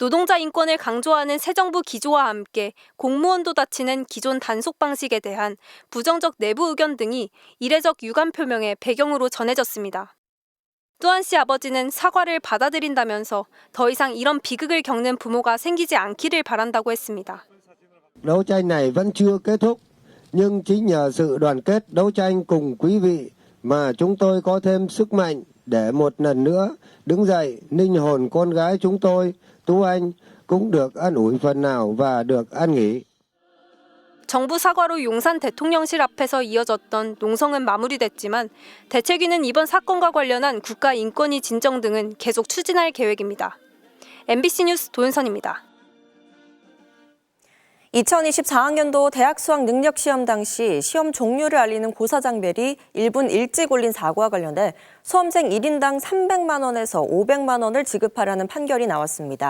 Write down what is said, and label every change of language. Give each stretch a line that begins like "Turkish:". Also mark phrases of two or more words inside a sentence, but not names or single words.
Korean: 노동자 인권을 강조하는 새 정부 기조와 함께 공무원도 다치는 기존 단속 방식에 대한 부정적 내부 의견 등이 이례적 유감 표명의 배경으로 전해졌습니다. 또한 씨 아버지는 사과를 받아들인다면서 더 이상 이런 비극을 겪는 부모가 생기지 않기를 바란다고 했습니다.
Vietnamese: Đấu tranh này vẫn chưa kết thúc, nhưng chính nhờ sự đoàn kết đấu tranh cùng quý vị mà chúng tôi có thêm sức mạnh để một lần nữa đứng dậy, linh hồn con gái chúng tôi, Tú Anh cũng được an ủi phần nào và được an nghỉ.
Korean: 정부 사과로 용산 대통령실 앞에서 이어졌던 농성은 마무리됐지만 대책위는 이번 사건과 관련한 국가 인권위 진정 등은 계속 추진할 계획입니다. MBC 뉴스 도윤선입니다. 2024학년도 대학 수학 능력 시험 당시 시험 종류를 알리는 고사장별이 1분 일찍 올린 사고와 관련해 수험생 1인당 300만 원에서 500만 원을 지급하라는 판결이 나왔습니다.